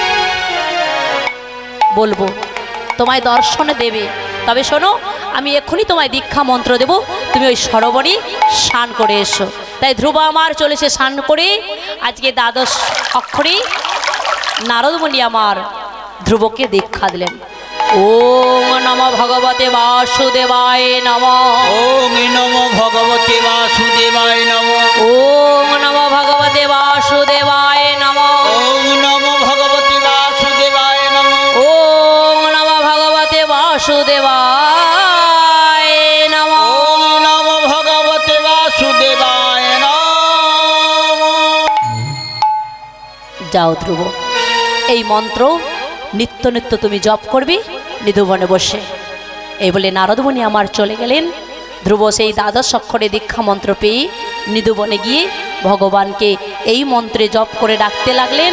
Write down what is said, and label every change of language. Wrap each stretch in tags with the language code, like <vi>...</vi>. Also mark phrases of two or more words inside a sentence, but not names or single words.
<bn>বলবো, তোমায় দর্শনে দেবে। তবে শোনো, আমি এক্ষুনি তোমায় দীক্ষা মন্ত্র দেব, তুমি ওই সরোবরে স্নান করে এসো। তাই ধ্রুব আমার চলেছে স্নান করে। আজকে দ্বাদশ অক্ষরে নারদমণি আমার ধ্রুবকে দীক্ষা দিলেন।</bn> <sa>ॐ नमो भगवते वासुदेवाय नमः। ॐ नमो भगवते वासुदेवाय नमः। ॐ नमो भगवते वासुदेवाय नमः। ॐ नमो भगवते वासुदेवाय नमः। ॐ नमो भगवते वासुदेवाय नमः। ॐ नमो भगवते वासुदेवाय नमः।</sa> <bn>যাও ধ্রুব, এই মন্ত্র নিত্য নিত্য তুমি জপ করবে নিধুবনে বসে। এই বলে নারদমণি আমার চলে গেলেন। ধ্রুব সেই দ্বাদশ অক্ষরে দীক্ষা মন্ত্র পেয়ে নিধুবনে গিয়ে ভগবানকে এই মন্ত্রে জপ করে ডাকতে লাগলেন।</bn>